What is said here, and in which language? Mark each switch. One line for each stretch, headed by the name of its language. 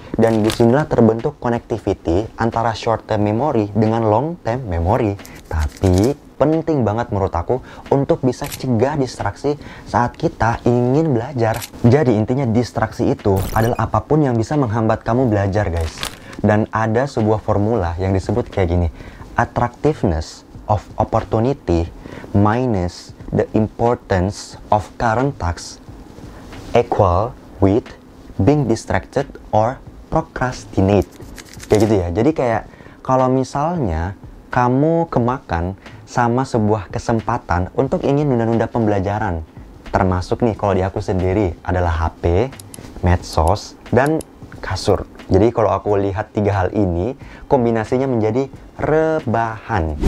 Indonesian: Dan disinilah terbentuk connectivity antara short term memory dengan long term memory. Tapi penting banget menurut aku untuk bisa cegah distraksi saat kita ingin belajar. Jadi intinya distraksi itu adalah apapun yang bisa menghambat kamu belajar guys. Dan ada sebuah formula yang disebut kayak gini.
English: Attractiveness of opportunity minus the importance of current task equal with being distracted or procrastinate.
Indonesian: Kayak gitu ya. Jadi kayak kalau misalnya kamu kemakan sama sebuah kesempatan untuk ingin nunda-nunda pembelajaran. Termasuk nih kalau di aku sendiri adalah HP, medsos, dan kasur. Jadi kalau aku lihat tiga hal ini, kombinasinya menjadi rebahan.